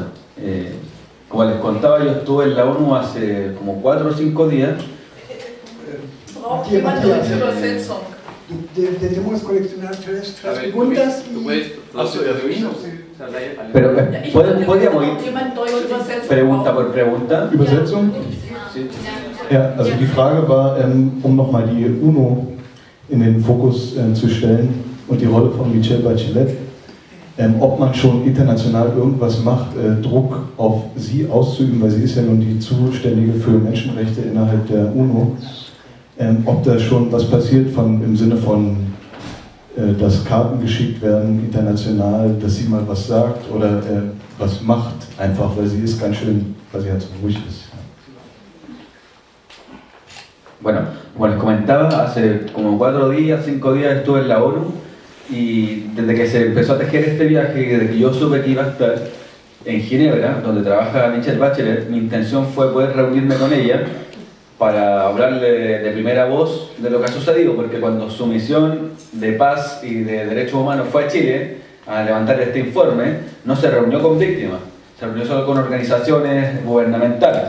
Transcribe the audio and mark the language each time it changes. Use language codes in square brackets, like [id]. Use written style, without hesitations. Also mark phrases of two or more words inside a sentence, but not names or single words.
[es] Como les contaba, yo estuve en la ONU hace como 4 o 5 días. Debemos coleccionar 3 preguntas. Pero, ¿podríamos ir pregunta por pregunta? [de] Übersetzung? Ja, also die Frage war, nochmal die UNO in den Fokus zu stellen und die Rolle von Michelle Bachelet, ob man schon international irgendwas macht, Druck auf sie auszuüben, weil sie ist ja nun die Zuständige für Menschenrechte innerhalb der UNO, ob da schon was passiert im Sinne von, dass Karten geschickt werden international, dass sie mal was sagt oder was macht, einfach, weil sie ist ganz schön, weil sie halt so ruhig ist. [es] Bueno, como les comentaba, hace como 4 días, 5 días estuve en la ONU, y desde que se empezó a tejer este viaje y desde que yo supe que iba a estar en Ginebra, donde trabaja Michelle Bachelet, mi intención fue poder reunirme con ella para hablarle de primera voz de lo que ha sucedido, porque cuando su misión de paz y de derechos humanos fue a Chile a levantar este informe, no se reunió con víctimas, se reunió solo con organizaciones gubernamentales.